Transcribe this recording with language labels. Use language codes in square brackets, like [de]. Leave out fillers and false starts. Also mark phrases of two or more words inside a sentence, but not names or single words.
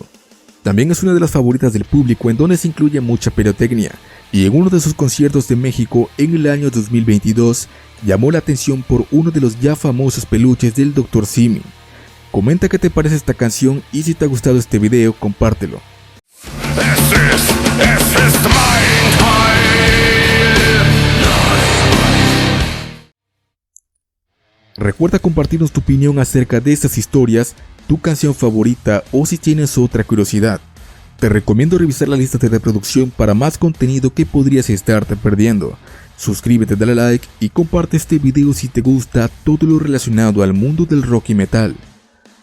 [es] También es una de las favoritas del público, en donde se incluye mucha pirotecnia, y en uno de sus conciertos de México en el año 2022 llamó la atención por uno de los ya famosos peluches del Dr. Simi. Comenta qué te parece esta canción y si te ha gustado este video, compártelo. [de] Es ist mein Teil. [es] Recuerda compartirnos tu opinión acerca de estas historias, tu canción favorita o si tienes otra curiosidad. Te recomiendo revisar la lista de reproducción para más contenido que podrías estarte perdiendo. Suscríbete, dale like y comparte este video si te gusta todo lo relacionado al mundo del rock y metal.